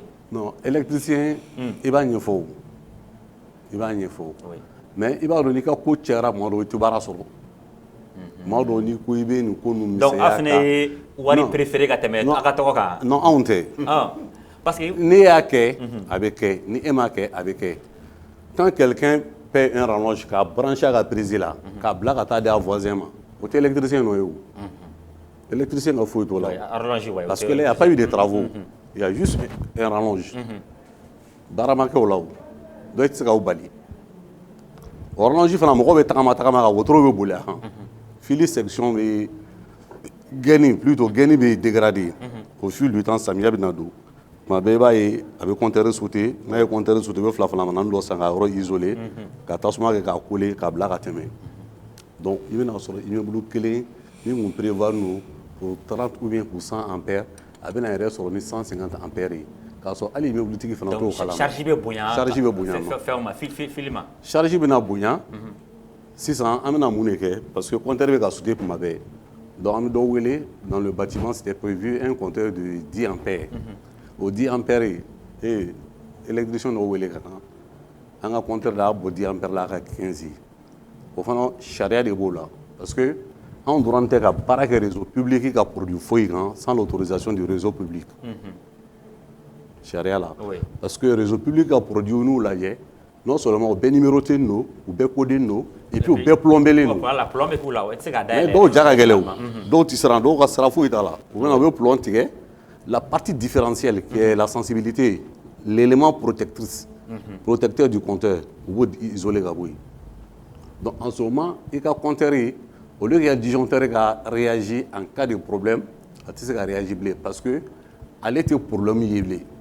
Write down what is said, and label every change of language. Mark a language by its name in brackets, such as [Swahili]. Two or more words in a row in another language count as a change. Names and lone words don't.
[Bambara] Non, électricien, i b'a ɲɛfɔ o. I b'a ɲɛfɔ o. Mais i b'a dɔn n'i ka ko cɛra tuma dɔw i tɛ baara sɔrɔ. Tuma dɔw n'i ko i bɛ nin ko ninnu misɛnya kan. Donc a fana ye wari préféré ka tɛmɛ a ka tɔgɔ kan? Non, anw tɛ. [French] Parce que [Bambara] n'e y'a kɛ, a bɛ kɛ. Ni e m'a kɛ, a bɛ kɛ. [French] Quand quelqu'un paie un rallonge k'a branché à la prise là, [Bambara] k'a bila ka taa di a voisin ma, o tɛ électricien nɔ ye o. Électricien ka foyi t'o la. [French] Parce que là, il n'y a pas eu de travaux. Il y a juste un rallonge. [Bambara] Baara ma kɛ o la o. Donc i tɛ se k'aw bali. O rallonge fana mɔgɔ bɛ tagama tagama ka wotoro bɛ boli a kan. Fili section bɛ gɛnni plutôt gɛnni bɛ dégradé. [French] Au fil du temps [Bambara] samiya bɛ na don. Tuma bɛɛ i b'a ye a bɛ [French] compteur sauter, [Bambara] n'a ye [French] compteur sauter [Bambara] u bɛ fila manani dɔ san ka yɔrɔ isoler ka tasuma kɛ k'a coller k'a bila ka tɛmɛ. Donc i bɛna sɔrɔ immeuble kelen min kun prévoir n'o [French] pour 30 ou bien pour 100 ampères [Bambara] a bɛna yɛrɛ sɔrɔ ni 150 ampères ye. K'a sɔrɔ hali immeuble tigi fana t'o kalama. Charge bɛ bonya. Charge bɛ bonya ma. Fɛnw ma, fili ma. Charge bɛna bonya. Sisan an bɛna mun de kɛ [French] parce que compteur [Bambara] bɛ ka sauter tuma bɛɛ. Donc an bɛ dɔ wele [French] dans le bâtiment c'était prévu un compteur de 10 ampères. [Bambara] O 10 ampères ye électricien dɔ wele ka na an ka [French] compteur de [Bambara] y'a bɔ 10 ampères la a ka 15 ye. O fana sariya de b'o la [French] parce que [Bambara] anw dɔrɔn tɛ ka baara kɛ [French] réseau public [Bambara] ka produit foyi kan [French] sans l'autorisation du réseau public. [Bambara] Sariya la. [French] Parce que réseau public [Bambara] ka produit n'u lajɛ [French] non seulement [Bambara] u bɛɛ numéroté don u bɛɛ codé don [French] et puis [Bambara] u bɛɛ plombé don. [French] Voilà, plombé [Bambara] k'u la, o tɛ se ka dayɛlɛ. Mais dɔw ja ka gɛlɛn o. Dɔw tɛ siran dɔw ka sira foyi t'a la. U bɛna u bɛ plomb tigɛ. [French] La partie différentielle qui est la sensibilité, l'élément protecteur du compteur, vous pouvez isoler la bouille. Donc en ce moment, il y a un compteur, au lieu qu'il y a un disjoncteur qui a réagi en cas de problème, il a réagi parce que elle était problème lié.